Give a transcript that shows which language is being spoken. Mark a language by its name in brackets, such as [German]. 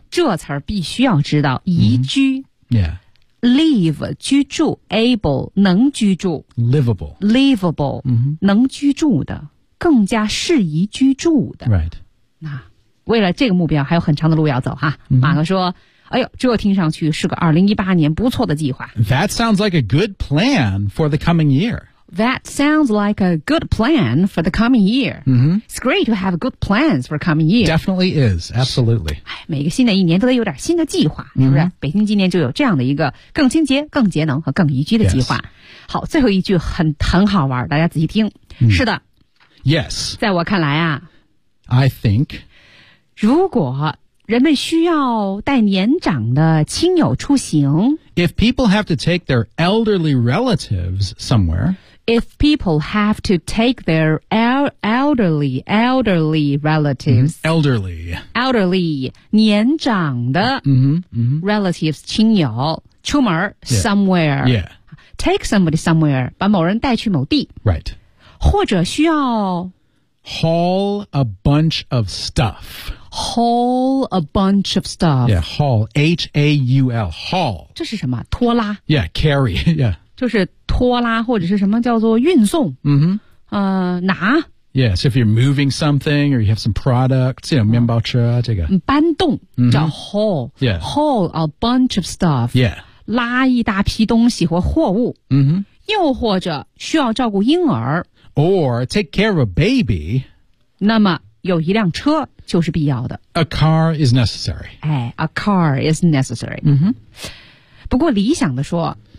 [Chinese] 这词儿必须要知道宜居、live 居住 able 能居住 [English] livable、 [Chinese] 能居住的更加适宜居住的 [English] right [Chinese] 那为了这个目标还有很长的路要走哈、马克说哎呦这听上去是个2018年不错的计划 [English] That sounds like a good plan for the coming year That sounds like a good plan for the coming year. It's great to have good plans for coming year. Definitely is, absolutely. [Chinese] 每个新的一年都得有点新的计划、是不是北京今年就有这样的一个更清洁更节能和更宜居的计划、好最后一句很好玩大家仔细听、是的 [English] Yes. [Chinese] 在我看来啊 [English] I think [Chinese] 如果人们需要带年长的亲友出行 [English] If people have to take their elderly relatives somewhere If people have to take their elderly relatives elderly [Chinese] 年长的 relatives 亲友出门 somewhere [English] take somebody somewhere [Chinese] 把某人带去某地 [English] right [Chinese] 或者需要 [English] haul a bunch of stuff Haul a bunch of stuff. Yeah, haul. H-A-U-L. Haul. [Chinese] 这是什么拖拉 [English] Yeah, carry. Yeah. [Chinese] 就是拖拉或者是什么叫做运送、拿 [English] Yeah, so if you're moving something or you have some products, you know, [Chinese] 面包车这个搬动叫 haul. [English] Yeah. Haul a bunch of stuff. Yeah. [Chinese] 拉一大批东西或货物、又或者需要照顾婴儿 [English] Or take care of a baby. [Chinese] 那么有一辆车就是必要的。 [English] A car is necessary. A car is necessary. [Chinese] 不过理想的说